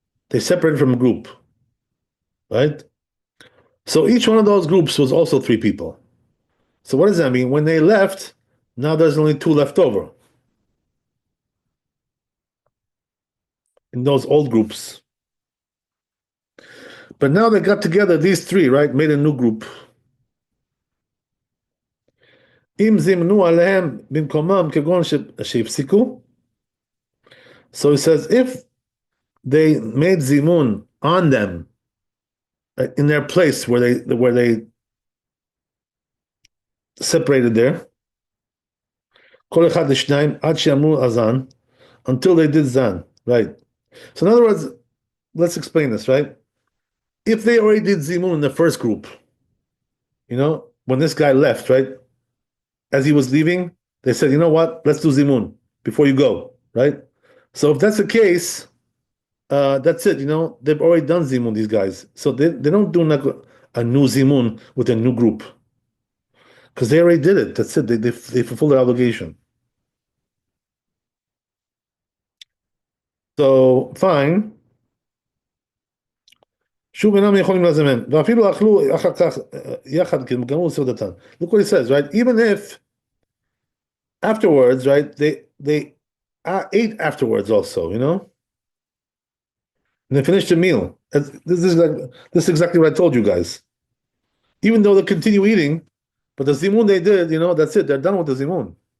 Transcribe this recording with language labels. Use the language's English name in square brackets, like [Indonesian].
[English] They separated from a group, right? So each one of those groups was also three people. So what does that mean? When they left, now there's only two left over in those old groups. But now they got together, these three, right? Made a new group. [Hebrew] אם זימנו עליהם במקומם כגון שהפסיקו. [English] So he says, if they made zimun on them in their place where they separated there, [Hebrew] כל אחד לשניים עד שאמרו [English] azan, until they did zan, right? So in other words, let's explain this, right? If they already did zimun in the first group, when this guy left, right? As he was leaving, they said, you know what? Let's do zimun before you go, right? So if that's the case, that's it. They've already done zimun, these guys. So they don't do like a new zimun with a new group. Because they already did it. That's it. They fulfilled their obligation. So, fine. [Hebrew] שוב אינם יכולים לזמן, ואפילו אכלו אחר כך יחד, כי הם גמרו סעודתם. [English] Look what he says, right? Even if afterwards, right, they ate afterwards also, you know? And they finished the meal. This is exactly what I told you guys. Even though they continue eating, but the zimun they did, you know, that's it. They're done with the zimun.